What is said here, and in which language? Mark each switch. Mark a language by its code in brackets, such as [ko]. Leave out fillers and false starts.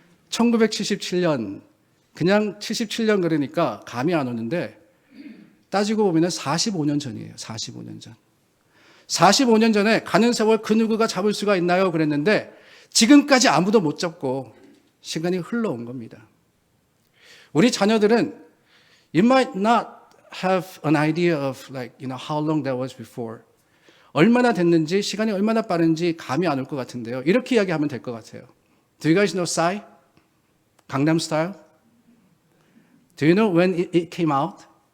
[ko] 1977년, 그냥 77년 그러니까 감이 안 오는데 따지고 보면 45년 전이에요. 45년 전. 45년 전에 가는 세월 그 누구가 잡을 수가 있나요? 그랬는데 지금까지 아무도 못 잡고 시간이 흘러온 겁니다. 우리 자녀들은 [en] you might not have an idea of how long that was before. [ko] 얼마나 됐는지, 시간이 얼마나 빠른지 감이 안 올 것 같은데요. 이렇게 이야기하면 될 것 같아요. [en] Do you guys know Psy? 강남 Style? Do you know when it came out?